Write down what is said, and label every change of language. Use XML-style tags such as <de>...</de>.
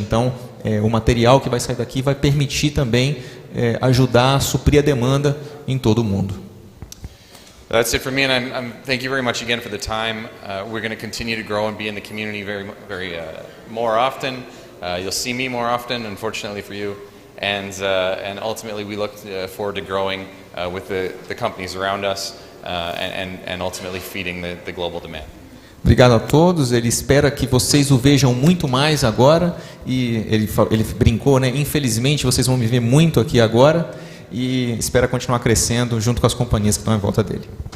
<pt>Então, o material que vai sair daqui vai permitir também ajudar a suprir a demanda em todo o mundo.</pt> <en>That's it for me, and thank you very much again for the time. We're going to continue to grow and be in the community very more often. You'll see me more often, unfortunately for you. And ultimately, we look forward to growing with the companies around us and ultimately feeding the global demand.</en> <pt>Obrigado a todos. Ele espera que vocês o vejam muito mais agora. E ele brincou, né? Infelizmente, vocês vão me ver muito aqui agora. E espera continuar crescendo junto com as companhias que estão em volta dele.</pt>